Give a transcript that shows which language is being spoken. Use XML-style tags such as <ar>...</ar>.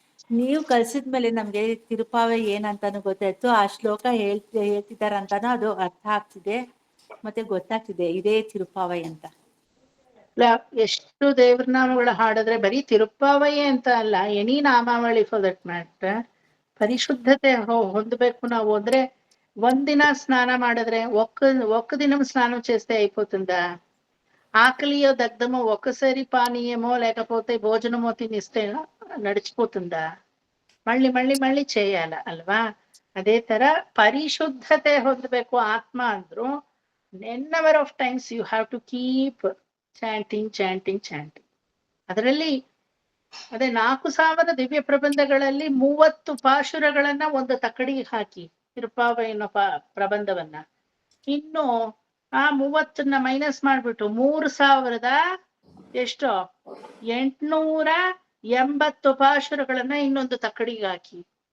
<kn>ನೀವು ಕಲ್ಸಿದ್ಮೇಲೆ ನಮ್ಗೆ ತಿರುಪಾವೆ ಏನಂತಾನು ಗೊತ್ತಾಯ್ತು, ಆ ಶ್ಲೋಕ ಹೇಳ್ತಿದಾರಂತಾನು ಅದು ಅರ್ಥ ಆಗ್ತಿದೆ, ಮತ್ತೆ ಗೊತ್ತಾಗ್ತಿದೆ ಇದೇ ತಿರುಪಾವೆ ಅಂತ. ಎಷ್ಟು ದೇವ್ರ ನಾಮಗಳ ಹಾಡಿದ್ರೆ ಬರೀ ತಿರುಪ್ಪಾವಯೇ ಅಂತ ಅಲ್ಲ, ಎನಿ ನಾಮಾವಳಿ</kn> <en>for that matter,</en> <kn>ಪರಿಶುದ್ಧತೆ ಹೊಂದಬೇಕು ನಾವು. ಅಂದ್ರೆ ಒಂದಿನ స్నాన ಮಾಡಿದ್ರೆ</kn> <te>ఒక్క దినం స్నానం చేస్తే అయిపోతుందా? ఆకలియో దగ్ధమో ఒక్కసారి పానీయమో లేకపోతే భోజనమో తినిస్తే నడిచిపోతుందా? మళ్ళీ మళ్ళీ మళ్ళీ చేయాల అల్వా?</te> <kn>అదే ತರ ಪರಿಶುದ್ಧತೆ ಹೊಂದಬೇಕು ಆತ್ಮ ಅಂದ್ರು</kn> <en>number of times you have to keep chanting.</en> <kn>ಅದರಲ್ಲಿ ಅದೇ 4000 ದಿವ್ಯ ಪ್ರಬಂಧಗಳಲ್ಲಿ 30 ಪಾಶುರಗಳನ್ನ ಒಂದು ತಕ್ಕಡಿಗೆ ಹಾಕಿ ತಿರುಪಾವೆಯ ಪ್ರಬಂಧವನ್ನ, ಇನ್ನು ಆ 30ನ್ನ ಮೈನಸ್ ಮಾಡ್ಬಿಟ್ಟು 3880 ಪಾಶುರಗಳನ್ನ ಇನ್ನೊಂದು ತಕ್ಕಡಿಗೆ ಹಾಕಿ.</kn>